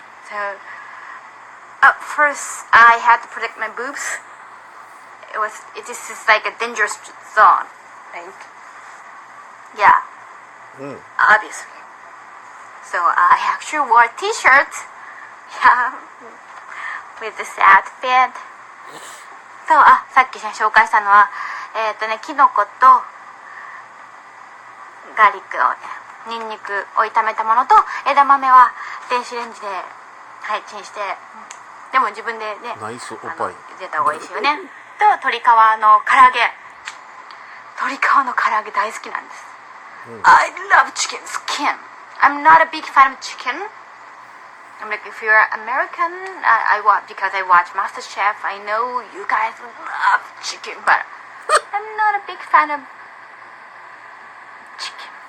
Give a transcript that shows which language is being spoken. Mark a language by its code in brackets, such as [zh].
[en] So, at first, I had to protect my boobs. This is like a dangerous zone, right? Yeah. Obviously. So I actually wore a t-shirt, yeah, with this outfit. [ja] そう、さっき紹介したのは、キノコとガーリックを、ニンニクを炒めたものと、枝豆は電子レンジで、チンして、でも自分でね、ナイスおっぱい茹でた方がいいですよね。と、鶏皮の唐揚げ。鶏皮の唐揚げ大好きなんです。 [en] I love chicken skin.I'm not a big fan of chicken. I'm like, if you're American, because I watch MasterChef, I know you guys love chicken, but I'm not a big fan of chicken.